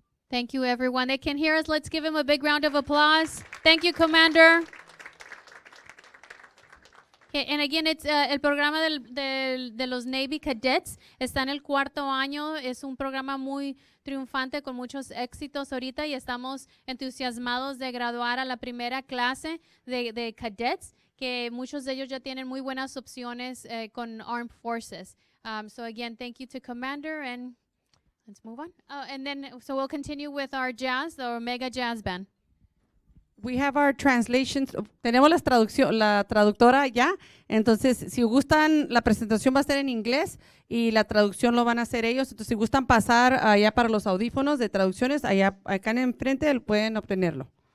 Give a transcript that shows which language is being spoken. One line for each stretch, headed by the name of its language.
English: Thank you, everyone. They can hear us. Let's give him a big round of applause. Thank you, Commander. Okay, and again, it's
Spanish: el programa de los Navy Cadets está en el 4º año. Es un programa muy triunfante con muchos éxitos ahorita y estamos entusiasmados de graduar a la primera clase de cadets, que muchos de ellos ya tienen muy buenas opciones con Armed Forces.
English: So again, thank you to Commander, and let's move on. And then, so we'll continue with our jazz, or mega jazz band. We have our translations.
Spanish: Tenemos la traductora ya. Entonces, si gustan, la presentación va a ser en inglés y la traducción lo van a hacer ellos. Entonces, si gustan pasar allá para los audífonos de traducciones, allá acá en enfrente pueden obtenerlo.